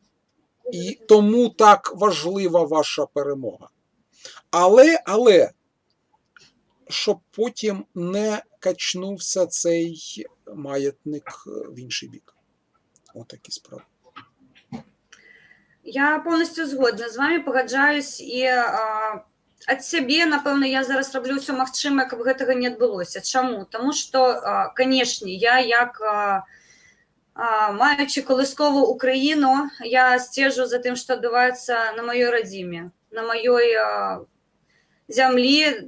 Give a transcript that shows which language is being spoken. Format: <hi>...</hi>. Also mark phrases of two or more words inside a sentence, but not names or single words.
<uk>І тому так важлива ваша перемога. Але щоб потім не качнувся цей маятник в інший бік. Отакі справи. Я повністю згодна з вами,</uk> <be>пагаджаюсь, і ад сябе, напэўна, я зараз раблю ўсё магчымае, каб гэтага не адбылося. Чаму? Таму што, канешне, я як маючы колыскову Украіну, я сцежу за тым, што адбываецца на маёй радзіме, на маёй зямлі.</be>